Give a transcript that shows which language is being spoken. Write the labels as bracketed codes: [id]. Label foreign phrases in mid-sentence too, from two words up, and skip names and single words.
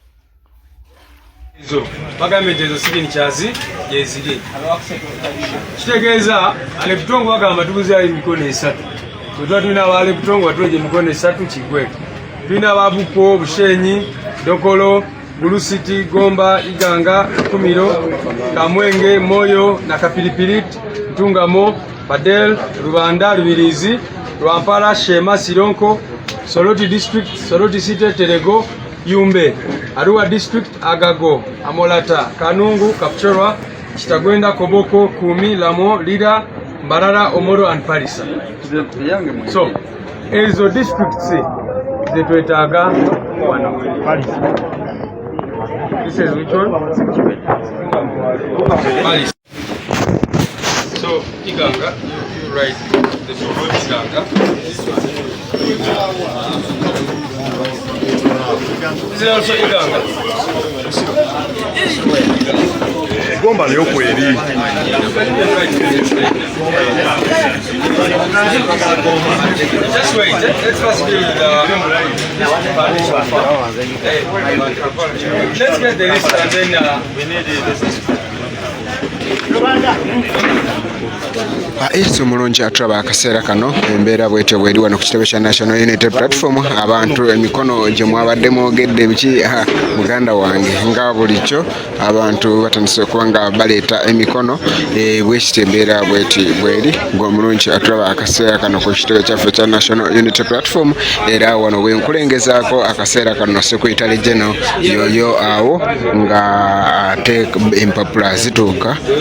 [lg] Bagambye ezo signatures yeziri kitegeeza aleputongo bagamba tubuzeeyo emikono 3 tuba tulina abaleputongo batweje emikono 3 kigwe tulina ababuko Bushenyi Dokolo Bulusiti Gomba Iganga Kumiro Kamwenge Moyo na Kapilipili Ntungamo Padel Rubanda Rubirizi Rwampara Shema Sironko Soroti District Soroti City Terego Yumbe Arua District Agago Amolata Kanungu Kapchorwa Kitagwenda Koboko Kumi Lamo Lida Mbarara Omoro and Parisa. So ezo districts zetwetaaga wano Parisa. [en] This is which one? Parisa. So Iganga, you write the Iganga. Is it also Iganga? [sw] Gomba leo kweli. [en] Just wait. Let's first do let's get the list and then we need this. [lg] Yesu mulungi atulaba akaseera kano embeera bwetyo bweri wano ku kitebe kya National Unity Platform abantu emikono gye mwabadde mwogedde biki muganda wange nga bulijjo abantu batandise okuba nga baleeta emikono bwekiti embeera bweri ng'omulungi atulaba akaseera kano ku kitebe kyaffe kya National Unity Platform era wano bwenkulengezaako akaseera kano [en] Secretary General [lg] yoyo awo nga ate empapula zituuka